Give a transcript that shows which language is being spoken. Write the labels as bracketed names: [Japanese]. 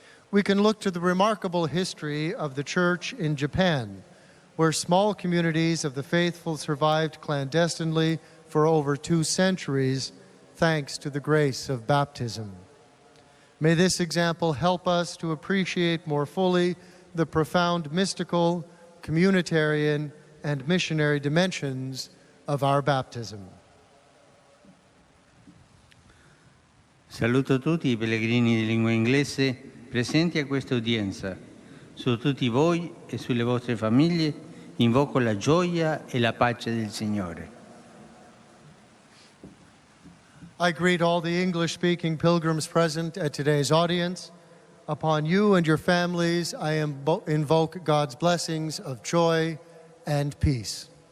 [English] We can look to the remarkable history of the Church in Japan, where small communities of the faithful survived clandestinely for over 2 centuries, thanks to the grace of baptism. May this example help us to appreciate more fully the profound mystical, communitarian, and missionary dimensions of our baptism. [Italian] Saluto tutti I pellegrini di lingua inglese presenti a questa udienza. Su tutti voi e sulle vostre famiglie invoco la gioia e la pace del Signore. [English] I greet all the English-speaking pilgrims present at today's audience. Upon you and your families, I invoke God's blessings of joy and peace.